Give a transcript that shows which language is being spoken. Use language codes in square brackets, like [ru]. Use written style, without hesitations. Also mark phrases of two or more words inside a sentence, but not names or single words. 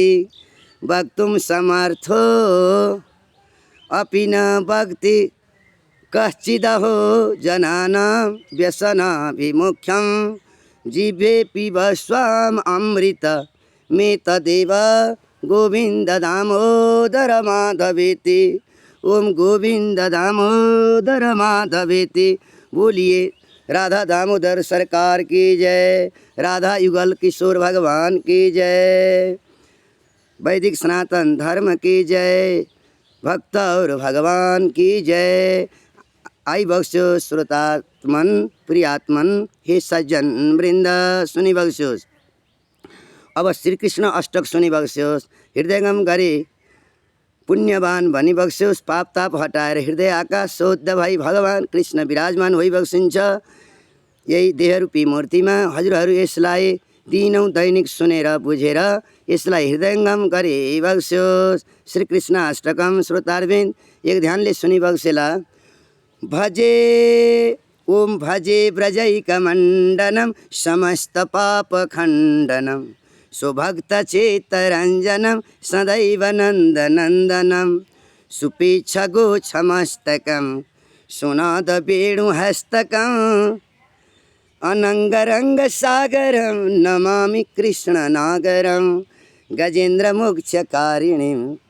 [sa] वक्तुं समर्थो अपि न वक्ति कश्चिदहो जनानां व्यसनाभिमुख्यं जिह्वे पिबस्वाम अमृत मेतदेव गोविन्द दामोदर माधवेति। ओम गोविन्द दामोदर माधवेति। [hi] बोलिए राधा दामोदर सरकार की जय। राधा युगल किशोर भगवान की जय। वैदिक सनातन धर्म की जय। भक्त और भगवान की जय। [ne] आई बख्शो श्रोतात्मन प्रियात्मन हे सज्जन वृंद सुनि बख्शोस्। अब श्री कृष्ण अष्टक सुनि बख्शोस्। हृदयगम गरे पुण्यवान भनी बख्शोस्। पाप ताप हटाएर हृदय आकाश शोद्ध भई भगवान कृष्ण विराजमान होइ बक्सिन्छ। यही देहरूपी मूर्तिमा हजुरहरू यसलाई दिनौँ दैनिक सुनेर बुझेर यसलाई हृदयङ्गम गरे बक्स्योस्। श्री कृष्ण अष्टकम श्रोतारविन्द एक ध्यानले सुनिबक्सेला। [sa] भजे ओम भजे व्रजैकमण्डनं समस्त पापखण्डनं सुभक्तचेतरञ्जनं सदैव नन्दनन्दनं सुपीच्छगोच्छमस्तकं सुनादवेणुहस्तकम् अनङ्गरङ्गसागरं नमामि कृष्णनागरं गजेन्द्रमोक्षकारिणीं